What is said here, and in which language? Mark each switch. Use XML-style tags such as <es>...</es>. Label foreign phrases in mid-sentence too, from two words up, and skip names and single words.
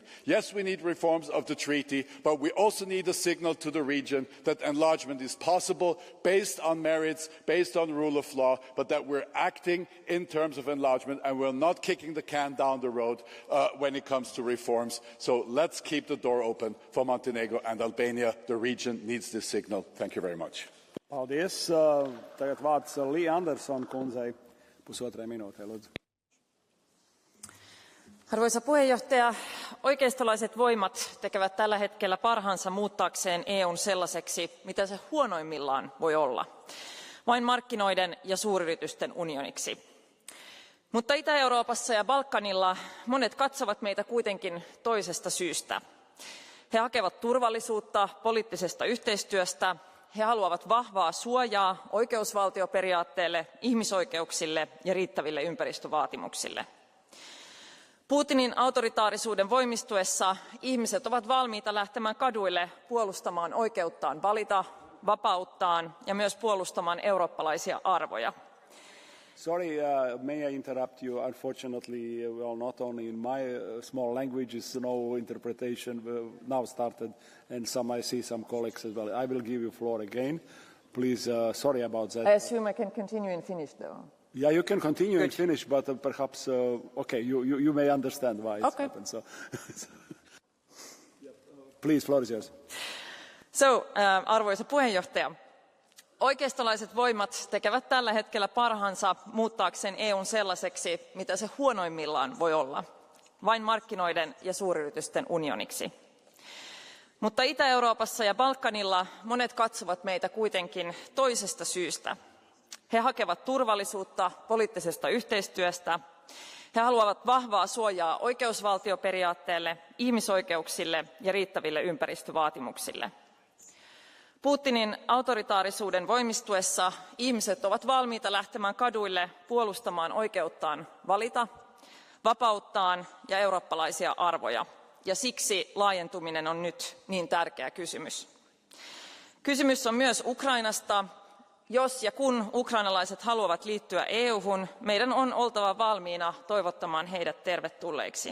<en>Yes, we need reforms of the treaty, but we also need a signal to the region that enlargement is possible based on merits, based on rule of law, but that we're acting in terms of enlargement and we're not kicking the can down the road when it comes to reforms. So let's keep the door open for Montenegro and Albania. The region needs this signal. Thank you very much.</en> <lv>Paldies. Tagad vārds Lee Anderson kundzei. Pusotrai minūtei, lūdzu.</lv> <fi>Arvoisa puheenjohtaja, oikeistolaiset voimat tekevät tällä hetkellä parhaansa muuttaakseen EUn sellaiseksi, mitä se huonoimmillaan voi olla, vain markkinoiden ja suuryritysten unioniksi. Mutta Itä-Euroopassa ja Balkanilla monet katsovat meitä kuitenkin toisesta syystä. He hakevat turvallisuutta poliittisesta yhteistyöstä, he haluavat vahvaa suojaa oikeusvaltioperiaatteelle, ihmisoikeuksille ja riittäville ympäristövaatimuksille. Putinin autoritaarisuuden voimistuessa ihmiset ovat valmiita lähtemään kaduille puolustamaan oikeuttaan valita, vapauttaan ja myös puolustamaan eurooppalaisia arvoja.</fi> <en>Sorry, may I interrupt you? Unfortunately, well, not only in my small languages, no interpretation now started, and I see some colleagues as well. I will give you floor again. Please, sorry about that. I assume I can continue in Finnish, though. Yeah, you can continue in Finnish, but perhaps, okay, you may understand why it's happened. So, Please, floor is yours. So,</en> <fi>arvoisa puheenjohtaja, Oikeistolaiset voimat tekevät tällä hetkellä parhaansa muuttaakseen EUn sellaiseksi, mitä se huonoimmillaan voi olla, vain markkinoiden ja suuryritysten unioniksi. Mutta Itä-Euroopassa ja Balkanilla monet katsovat meitä kuitenkin toisesta syystä. He hakevat turvallisuutta poliittisesta yhteistyöstä. He haluavat vahvaa suojaa oikeusvaltioperiaatteelle, ihmisoikeuksille ja riittäville ympäristövaatimuksille. Putinin autoritaarisuuden voimistuessa ihmiset ovat valmiita lähtemään kaduille puolustamaan oikeuttaan valita, vapauttaan ja eurooppalaisia arvoja. Ja siksi laajentuminen on nyt niin tärkeä kysymys. Kysymys on myös Ukrainasta. Jos ja kun ukrainalaiset haluavat liittyä EU:hun, meidän on oltava valmiina toivottamaan heidät tervetulleiksi.</fi>